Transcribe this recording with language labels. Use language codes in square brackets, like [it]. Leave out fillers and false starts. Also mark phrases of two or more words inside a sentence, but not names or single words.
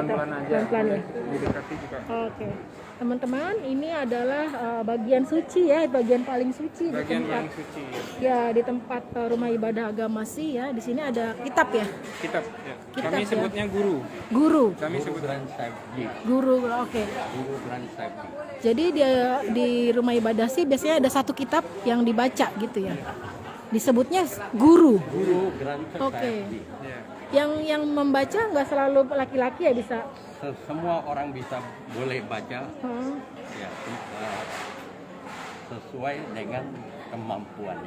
[id] pelan-pelan aja. pelan-pelan ya. Didekati juga. Oke, teman-teman, ini adalah bagian suci ya, bagian paling suci Bagian di tempat yang suci. ya di tempat rumah ibadah agama sih ya. Di sini ada kitab ya, Kitab. Ya. Kitab, Kami ya. sebutnya guru. guru, Kami sebut Guru Granth Sahib Ji. guru. Oke, Guru Granth Sahib Ji. jadi di rumah ibadah sih biasanya ada satu kitab yang dibaca gitu ya. Disebutnya guru. Guru Granth Oke. Sahib Ji. ya. Yang membaca nggak selalu laki-laki ya bisa. Semua orang bisa boleh baca Hmm. ya sesuai dengan kemampuannya.